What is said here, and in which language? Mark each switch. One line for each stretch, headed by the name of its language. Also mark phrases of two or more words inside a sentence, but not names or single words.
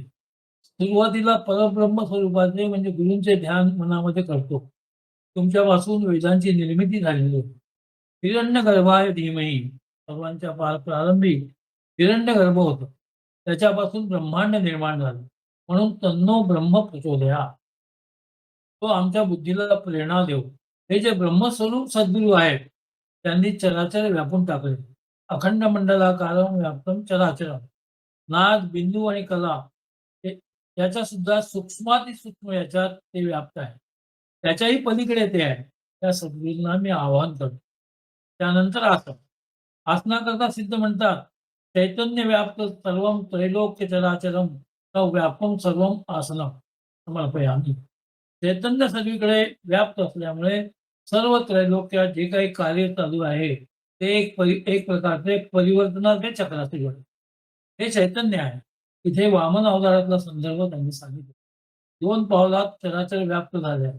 Marathi: सुरुवातीला परब्रह्म स्वरूपाचे म्हणजे गुरूंचे ध्यान मनामध्ये करतो. तुमच्यापासून वेदांची निर्मिती झालेली आहे.
Sanskrit: हिरण्यगर्भाय धीमही
Marathi: सर्वांच्या प्रारंभी हिरण्यगर्भ होतं. त्याच्यापासून ब्रह्मांड निर्माण झालं.
Sanskrit: म्हणून तन्नो ब्रह्म प्रचोदयात्.
Marathi: तो आमच्या बुद्धीला प्रेरणा देव. हे जे ब्रह्मस्वरूप सद्गुरू आहेत, त्यांनी चराचर व्यापून टाकले.
Sanskrit: अखंड मंडलाकारं व्याप्तं चराचरं.
Marathi: नाद, बिंदू आणि कला याचा सुद्धा सूक्ष्मातिसूक्ष्म याच्यात ते व्याप्त आहे. त्याच्याही पलीकडे ते आहे. त्या सद्गुरूंना मी आवाहन करतो. त्यानंतर आसन. आसनाकरता सिद्ध म्हणतात,
Sanskrit: चैतन्य व्याप्त सर्वं त्रैलोक्य चराचरं व्यापम सर्वम आसनम समर्पयामी.
Marathi: चैतन्य सगळीकडे व्याप्त असल्यामुळे सर्व त्रैलोक्यात जे काही कार्य चालू आहे, ते एक प्रकारचे परिवर्तनाचे चक्र असते. हे चैतन्य आहे. इथे वामन अवतारातला संदर्भ त्यांनी सांगितला. 2 पावलात चराचर व्याप्त झाले आहे.